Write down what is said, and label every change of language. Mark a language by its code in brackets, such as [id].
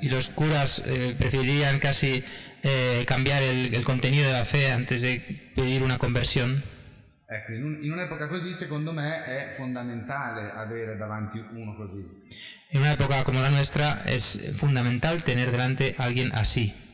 [es] Y los curas preferirían casi cambiar el contenido de la fe antes de pedir una conversión. [it] Ecco, in un'epoca così secondo me è fondamentale avere davanti uno così. [es] En una época como la nuestra es fundamental tener delante a alguien así.